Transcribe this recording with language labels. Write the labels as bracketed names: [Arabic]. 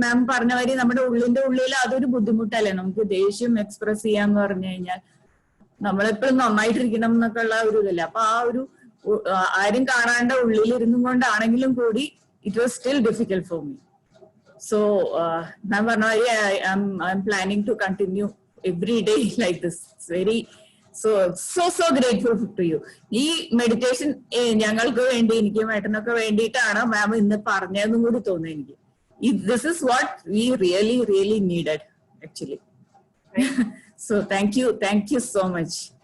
[Malayalam] മാം പറഞ്ഞ മാതിരി നമ്മുടെ ഉള്ളിൽ അതൊരു ബുദ്ധിമുട്ടല്ലേ നമുക്ക് ദേഷ്യം എക്സ്പ്രസ് ചെയ്യാന്ന് പറഞ്ഞു കഴിഞ്ഞാൽ. നമ്മളെപ്പോഴും നന്നായിട്ടിരിക്കണം എന്നൊക്കെ ഉള്ള ഒരു ഇതല്ല. അപ്പൊ ആ ഒരു ആരും കാണാണ്ട് ഉള്ളിലിരുന്നും കൊണ്ടാണെങ്കിലും കൂടി [English] It was still difficult for me. So [Malayalam] മാം പറഞ്ഞ മാതിരി [English] I am planning to continue every day like this. [Malayalam] Very [English] so grateful to you. [Malayalam] ഈ മെഡിറ്റേഷൻ ഞങ്ങൾക്ക് വേണ്ടി, എനിക്കും ഏട്ടനൊക്കെ വേണ്ടിയിട്ടാണ് മാം ഇന്ന് പറഞ്ഞതെന്നും കൂടി തോന്നുന്നു എനിക്ക്. [English] This is what we really needed actually. So thank you so much.